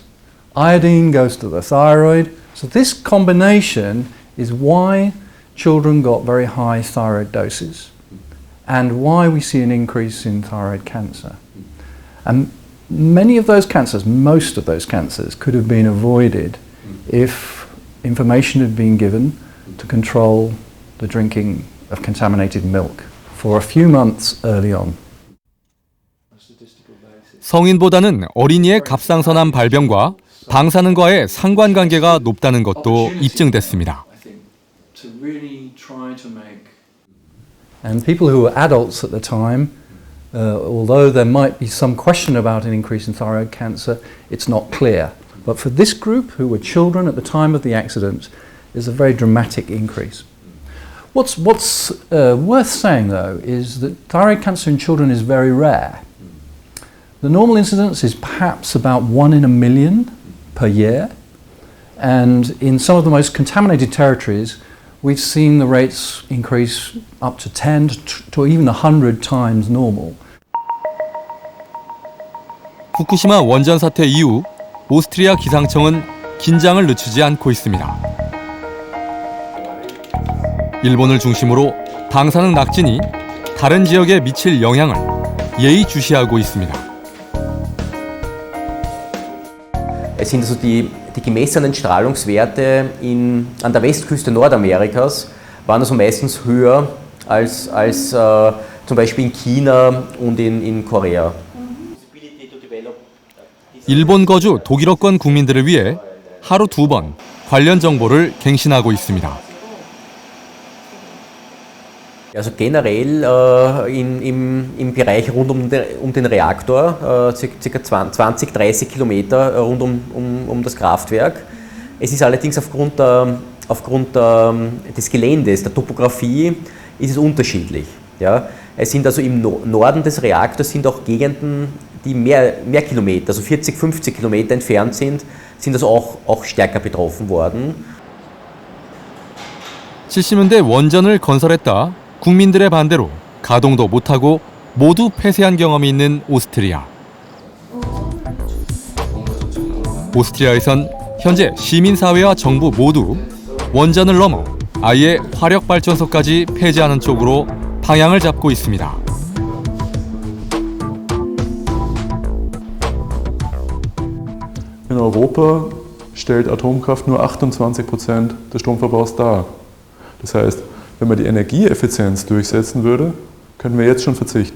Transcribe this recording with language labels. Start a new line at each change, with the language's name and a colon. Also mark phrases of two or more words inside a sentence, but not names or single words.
English: Iodine goes to the thyroid. So this combination is why children got very high thyroid doses and why we see an increase in thyroid cancer. And many of those cancers, most of those cancers, could have been avoided if information had been given to control the drinking of contaminated milk for a few months early on.
Korean: 성인보다는 어린이의 갑상선암 발병과 방사능과의 상관관계가 높다는 것도 입증됐습니다.
English: And people who were adults at the time, although there might be some question about an increase in thyroid cancer, it's not clear. But for this group, who were children at the time of the accident, there's a very dramatic increase. What's worth saying, though, is that thyroid cancer in children is very rare. The normal incidence is perhaps about 1 in a million per year, and in some of the most contaminated territories, we've seen the rates increase up to 10 to even 100 times normal.
Korean: 후쿠시마 원전 사태 이후 오스트리아 기상청은 긴장을 늦추지 않고 있습니다. 일본을 중심으로 방사능 낙진이 다른 지역에 미칠 영향을 예의주시하고 있습니다.
German: Es sind also die gemessenen Strahlungswerte an der Westküste Nordamerikas waren also meistens höher als zum Beispiel in China und in Korea.
Korean: 일본 거주 독일어권 국민들을 위해 하루 2번 관련 정보를 갱신하고 있습니다.
German: Also generell im Bereich rund um den Reaktor, ca. 20-30 Kilometer rund um das Kraftwerk. Es ist allerdings aufgrund des Geländes, der Topografie, ist es unterschiedlich. Ja? Es sind also im Norden des Reaktors sind auch Gegenden, die mehr Kilometer, also 40-50 Kilometer entfernt sind also auch stärker betroffen worden.
Korean: 70년대 원전을 건설했다 국민들의 반대로 가동도 못하고 모두 폐쇄한 경험이 있는 오스트리아. 오스트리아에선 현재 시민사회와 정부 모두 원전을 넘어 아예 화력발전소까지 폐지하는 쪽으로 방향을 잡고 있습니다.
German: In Europa stellt Atomkraft nur 28% des Stromverbrauchs dar. Das heißt, wenn man die Energieeffizienz durchsetzen würde, können wir jetzt schon verzichten.